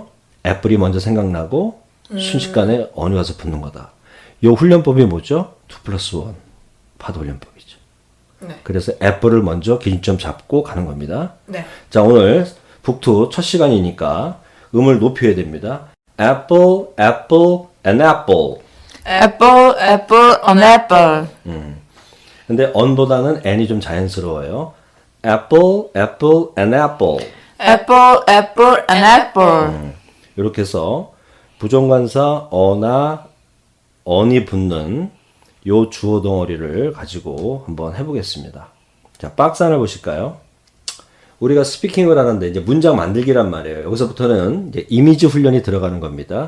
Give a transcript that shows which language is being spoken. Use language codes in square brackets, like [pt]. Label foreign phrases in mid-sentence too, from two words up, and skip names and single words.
[ko] 애플이 먼저 생각나고 순식간에 on이 와서 붙는 거다. 이 훈련법이 뭐죠? 2+1 파도 훈련법이죠. 네. 그래서 애플을 먼저 기준점 잡고 가는 겁니다. 네. 자, 오늘 북투 첫 시간이니까 음을 높여야 됩니다. [en] Apple, apple, an apple. Apple, apple, an apple. [ko] 근데 on보다는 n이 좀 자연스러워요. [en] Apple, apple, an apple. Apple, apple, an apple. [ko] 이렇게 해서 부정관사 어나 on이 붙는 요 주어 덩어리를 가지고 한번 해보겠습니다. 자, 박스 하나 보실까요? 우리가 스피킹을 하는데 이제 문장 만들기란 말이에요. 여기서부터는 이제 이미지 훈련이 들어가는 겁니다.